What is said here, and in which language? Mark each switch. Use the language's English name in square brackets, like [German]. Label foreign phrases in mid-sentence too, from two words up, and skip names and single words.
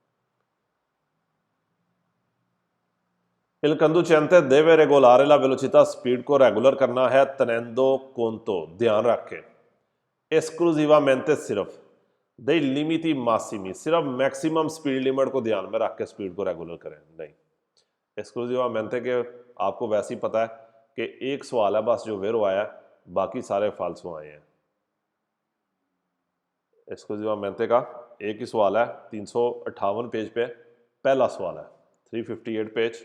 [Italian] Il conducente deve regolare la velocità, [Hindi] स्पीड को रेगुलर करना है, [Italian] tenendo conto, [Hindi] ध्यान रखें, [Italian] esclusivamente सिर्फ, dei limiti massimi, [Hindi] सिर्फ [English] maximum speed limit [Hindi] को ध्यान में रख के स्पीड को रेगुलर करें, नहीं। एक्सक्लूसिवामेंटे के आपको वैसे ही पता है कि एक सवाल है बस जो वेरो आया, बाकी सारे फाल्सो आए हैं। एक्सक्लूसिवामेंटे का एक ही सवाल है, 358 पेज पे पहला सवाल है, 358 पेज।